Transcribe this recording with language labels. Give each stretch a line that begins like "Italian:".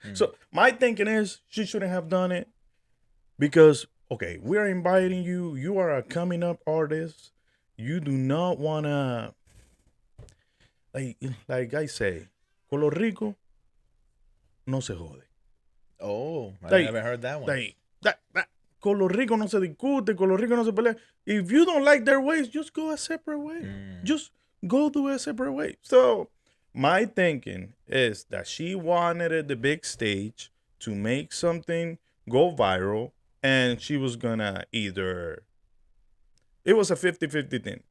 English: So my thinking is she shouldn't have done it, because okay, we're inviting you. You are a coming up artist. You do not wanna, like I say,
Spanish: con lo rico no se jode.
English: Oh, I haven't heard that one.
Spanish: That con lo rico no se discute, con lo rico no se pelea.
English: If you don't like their ways, just go a separate way. Just go do a separate way. So my thinking is that she wanted the big stage to make something go viral, and she was gonna it was a 50-50 thing.